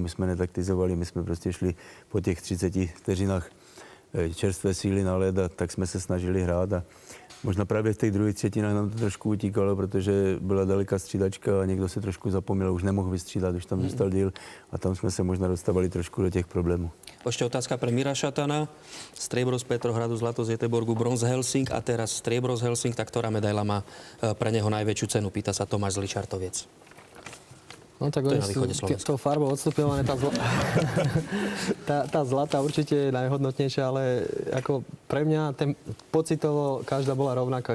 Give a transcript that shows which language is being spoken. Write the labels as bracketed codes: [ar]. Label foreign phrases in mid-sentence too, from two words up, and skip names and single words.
[cs] My jsme netaktizovali, my jsme prostě šli po těch 30 vteřinách čerstvé síly na led a tak jsme se snažili hrát. A možná právě v těch druhých třetinách nám to trošku utíkalo, protože byla daleká střídačka a někdo se trošku zapomněl, už nemohl vystřídat, už tam zůstal díl a tam jsme se možná dostávali trošku do těch problémů. [sk] Ešte otázka pre Mira Šatana. Striebro z Petrohradu, zlato z Göteborgu, bronz Helsing a teraz striebro z Helsing. Tak ktorá medaila má pre neho najväčšiu cenu? Pýta sa Tomáš z Ličartoviec. No tak oni sú tou farbou odstupňované. Tá zlata určite je najhodnotnejšia, ale ako pre mňa pocitovo každá bola rovnaká.